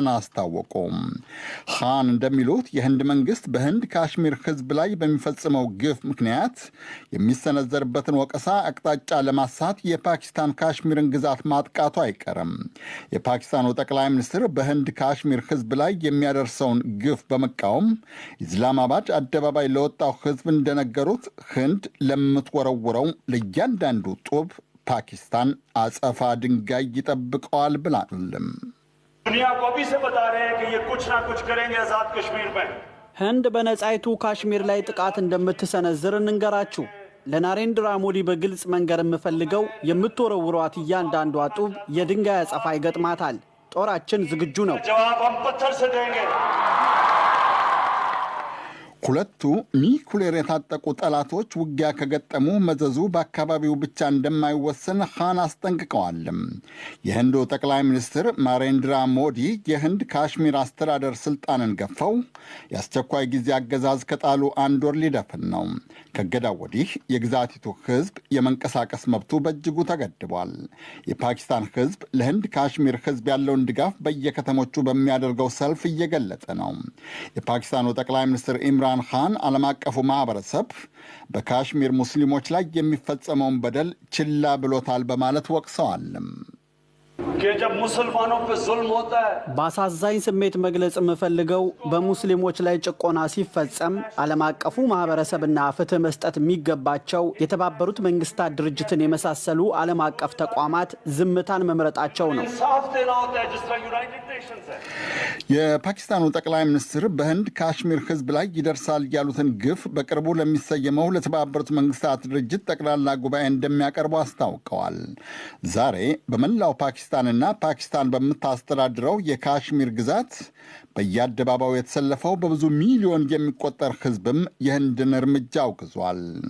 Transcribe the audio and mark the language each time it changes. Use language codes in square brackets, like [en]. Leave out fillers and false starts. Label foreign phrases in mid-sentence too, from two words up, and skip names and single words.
[am] አስታወቁ። ካን እንደሚሉት የህንድ መንግስት በህንድ ካሽሚር ህዝብ ላይ በሚፈጽመው ግፍ ምክንያት የሚሰነዘርበትን ወቀሳ አቅጣጫ ለማሳት የፓኪስታን ካሽሚርን ግዛት ማጥቃቱ አይቀርም። የፓኪስታኑ ጠቅላይ ሚኒስትር በህንድ ካሽሚር ህዝብ ላይ የሚያደርሰውን ግፍ በመቃወም ኢስላማባድ አደባባይ ለወጣው ህዝብ እንደነገሩት ህንድ ለምትወረውረው ለእያንዳንዱ ጡብ ፓኪስታን አጸፋ ድንጋይ ይጠብቀዋል ብላለች። [hi] दुनिया को अभी से बता रहे हैं कि ये कुछ ना कुछ करेंगे आजाद कश्मीर में [am] ህንድ በነጻይቱ ካሽሚር ላይ ጥቃት እንደምትሰነዝር እንንገራችሁ። ለናሬንድራ ሞዲ በግልጽ መንገር የምፈልገው የምትወረውሯት እያንዳንዷ ጡብ የድንጋይ አጸፋ ይገጥማታል። ጦራችን ዝግጁ ነው። [hi] जवाब हम पत्थर से देंगे። [am] ሁለቱ ኒኩሌር የታጠቁ ጠላቶች ውጊያ ከገጠሙ መዘዙ በአካባቢው ብቻ እንደማይወሰን ኻን አስጠንቅቀዋል። የህንዱ ጠቅላይ ሚኒስትር ናሬንድራ ሞዲ የህንድ ካሽሚር አስተዳደር ስልጣንን ገፈው የአስቸኳይ ጊዜ አገዛዝ ከጣሉ 1 ወር ሊደፍን ነው። ከገዳው ወዲህ የግዛቲቱ ህዝብ የመንቀሳቀስ መብቱ በእጅጉ ተገድቧል። የፓኪስታን ህዝብ ለህንድ ካሽሚር ህዝብ ያለውን ድጋፍ በየከተሞቹ በሚያደርገው ሰልፍ እየገለጸ ነው። የፓኪስታኑ ጠቅላይ ሚኒስትር ኢምራን ኻን ዓለም አቀፉ ማህበረሰብ በካሽሚር ሙስሊሞች ላይ የሚፈጸመውን በደል ችላ ብሎታል በማለት ወቅሰዋል። [hi] कि जब मुसलमानों पे जुल्म होता है [am] በአሳዛኝ ስሜት መግለጽ የምፈልገው በሙስሊሞች ላይ ጭቆና ሲፈጸም ዓለም አቀፉ ማህበረሰብና ፍትህ መስጠት የሚገባቸው የተባበሩት መንግስታት ድርጅትን የመሳሰሉ ዓለም አቀፍ ተቋማት ዝምታን መምረጣቸው ነው። [hi] इंसाफ देना होता है जिस तरह यूनाइटेड नेशंस है। [am] የፓኪስታኑ ጠቅላይ ሚኒስትር በህንድ ካሽሚር ህዝብ ላይ ይደርሳል ያሉትን ግፍ በቅርቡ ለሚሰየመው ለተባበሩት መንግስታት ድርጅት ጠቅላላ ጉባኤ እንደሚያቀርቡ አስታውቀዋል። ዛሬ በመላው ፓኪስታንና ፓኪስታን በምታስተዳድረው የካሽሚር ግዛት በየአደባባዩ የተሰለፈው በብዙ ሚሊዮን የሚቆጠር ህዝብም የህንድን እርምጃ አውግዟል።